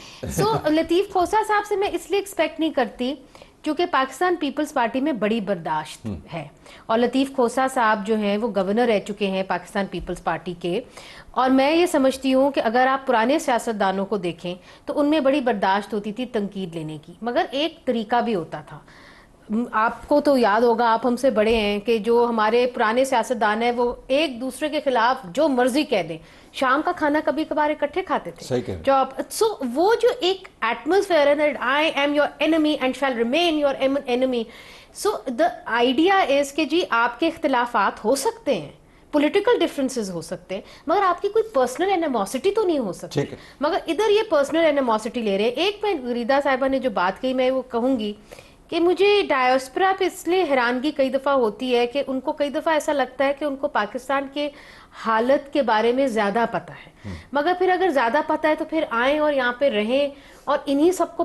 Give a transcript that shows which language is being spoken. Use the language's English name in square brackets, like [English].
[Urdu] سو لطیف کھوسہ صاحب سے میں اس لیے ایکسپیکٹ نہیں کرتی کیونکہ پاکستان پیپلز پارٹی میں بڑی برداشت ہے, اور لطیف کھوسہ صاحب جو ہیں وہ گورنر رہ چکے ہیں پاکستان پیپلز پارٹی کے, اور میں یہ سمجھتی ہوں کہ اگر آپ پرانے سیاستدانوں کو دیکھیں تو ان میں بڑی برداشت ہوتی تھی تنقید لینے کی, مگر ایک طریقہ بھی ہوتا تھا. آپ کو تو یاد ہوگا, آپ ہم سے بڑے ہیں, کہ جو ہمارے پرانے سیاستدان ہیں وہ ایک دوسرے کے خلاف جو مرضی کہہ دیں, شام کا کھانا کبھی کبھار اکٹھے کھاتے تھے. سو وہ جو ایک ایٹماسفیئر ہے [English] that I am your enemy and shall remain your enemy. So the idea is [Urdu] کہ جی آپ کے اختلافات ہو سکتے ہیں, پولیٹیکل ڈفرینسز ہو سکتے ہیں, مگر آپ کی کوئی پرسنل اینیموسٹی تو نہیں ہو سکتی. مگر ادھر یہ پرسنل اینیموسٹی لے رہے ہیں. ایک میں غریدہ صاحبہ نے جو بات کہی میں وہ کہوں گی کہ مجھے ڈائسپورا پہ اس لیے حیرانگی کئی دفعہ ہوتی ہے کہ ان کو کئی دفعہ ایسا لگتا ہے کہ ان کو پاکستان کے حالت کے بارے میں زیادہ پتہ ہے, مگر پھر اگر زیادہ پتہ ہے تو پھر آئیں اور یہاں پہ رہیں اور انہی سب کو